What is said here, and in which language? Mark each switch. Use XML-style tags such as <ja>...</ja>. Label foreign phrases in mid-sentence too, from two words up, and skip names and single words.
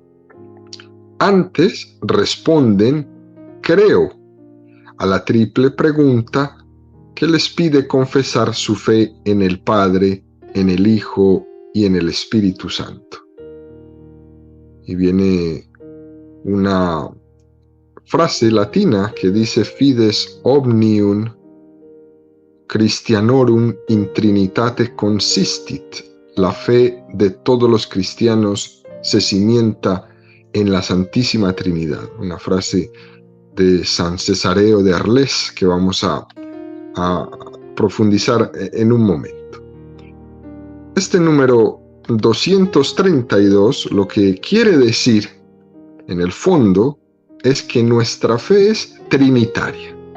<es>Antes responden, creo, a la triple pregunta que les pide confesar su fe en el Padre, en el Hijo y en el Espíritu Santo. Y viene una frase latina que dice:</es> <la>fides omnium Christianorum in Trinitate consistit.</la> <es>La fe de todos los cristianos se cimienta en la Santísima Trinidad. Una frase de San Cesareo de Arles que vamos a profundizar en un momento. Este número 232 lo que quiere decir, en el fondo, es que nuestra fe es trinitaria.</es>